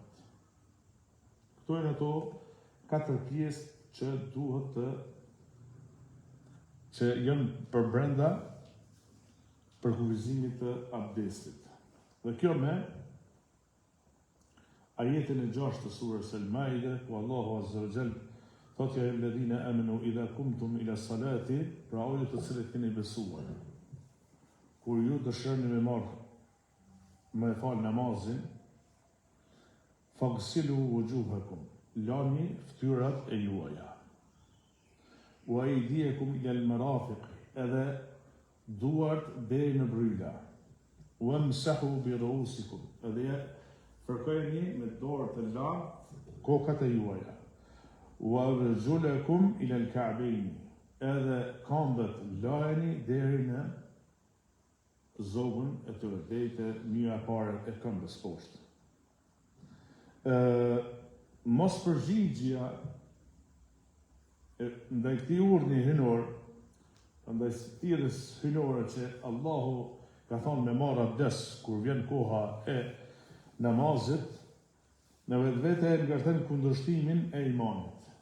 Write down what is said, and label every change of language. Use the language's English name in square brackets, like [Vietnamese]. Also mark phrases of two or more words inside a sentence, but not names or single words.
[Albanian] Këto janë ato 4 pjesë që duhet që janë për brenda për kufizimit të abdestit. Dhe kjo me ajetin e 6 të surës Al-Maide, ku Allahu [Arabic] عز وجل [Albanian] thotë [Arabic] يا الذين آمنوا إذا قمتم إلى الصلاة, [Albanian] pra o ju të cilët keni besuar, kur ju dëshironi me fal namazin, [Arabic] فاغسلوا وجوهكم, [Albanian] lani fytyrat e juaja, [Arabic] وأيديكم إلى المرافق, edhe [Albanian] duart deri në bryla, [Arabic] وامسحوا برؤوسكم, [Albanian] edhe fërkojeni me dorë të lartë kokat e juaja, [Arabic] وأرجلكم إلى الكعبين, [Albanian] edhe këmbët lajeni deri në zogën e tyre, deri te njëja e parë e këmbës poshtë. Mos përgjigjja ndaj këtij urdhni hynor, ndaj thirrjes hynore që Allahu ka thonë me marr abdes kur vjen koha e namazit, në vetvete ngarten kundërshtimin e imanit.